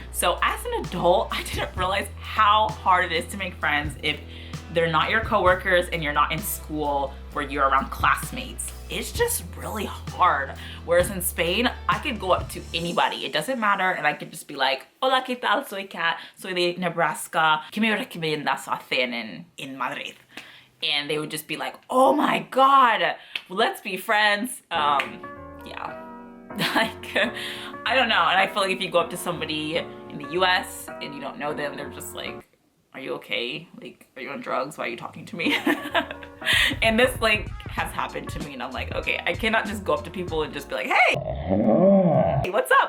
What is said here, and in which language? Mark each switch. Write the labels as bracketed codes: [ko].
[en] So as an adult, I didn't realize how hard it is to make friends if they're not your coworkers and you're not in school where you're around classmates. It's just really hard. Whereas in Spain, I could go up to anybody. It doesn't matter, and I could just be like, [es] hola, ¿qué tal? Soy Kat. Soy de Nebraska. ¿Qué me recomiendas hacer en Madrid? [en] And they would just be like, oh my God, let's be friends. Yeah. Like, I don't know. And I feel like if you go up to somebody in the US and you don't know them, they're just like, are you okay? Like, are you on drugs? Why are you talking to me? And this like has happened to me, and I'm like, okay, I cannot just go up to people and just be like, hey, what's up?